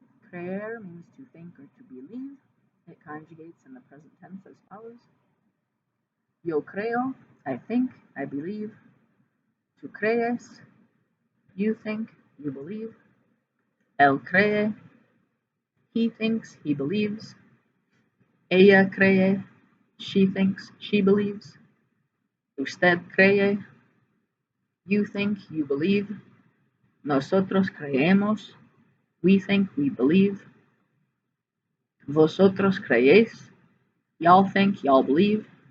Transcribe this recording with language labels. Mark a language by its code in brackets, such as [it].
[en] Creer means to think or to believe. It conjugates in the present tense as follows. [es] Yo creo, [en] I think, I believe. [es] Tú crees, [en] you think, you believe. [es] Él cree, [en] he thinks, he believes. [es] Ella cree, [en] she thinks, she believes. [es] Usted cree, [en] you think, you believe. [es] Nosotros creemos, [en] we think, we believe. [es] Vosotros creéis, [en] y'all think, y'all believe.